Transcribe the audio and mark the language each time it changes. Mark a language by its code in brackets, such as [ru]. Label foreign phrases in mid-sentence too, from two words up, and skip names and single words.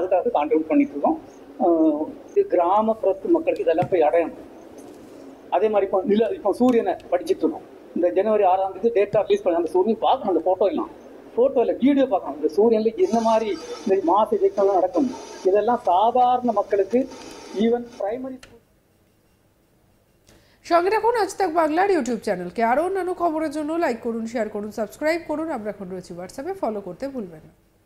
[ta] அதுக்காக கான்ட்ரிபியூட் பண்ணிட்டு இருக்கோம். கிராமப்புறத்து மக்களுக்கு இதெல்லாம் போய் அடையணும். அதே மாதிரி இப்போ சூரியனை படிச்சுட்டு இருக்கோம். இந்த ஜனவரி 6ஆம் தேதி [en] data release [ta] பண்ணி அந்த சூரியன் பார்க்கணும். அந்த ஃபோட்டோ இல்லை வீடியோ பார்க்கணும். இந்த சூரியனில் என்ன மாதிரி இந்த மாச இயக்கம்லாம் நடக்கும். இதெல்லாம் சாதாரண மக்களுக்கு [en] even primary [bn] সঙ্গে রাখুন আজ তাক বাংলার ইউটিউব চ্যানেলকে। আরও অন্যান্য খবরের জন্য লাইক করুন, শেয়ার করুন, সাবস্ক্রাইব করুন। আমরা এখন রয়েছি হোয়াটসঅ্যাপে, ফলো করতে ভুলবেন না।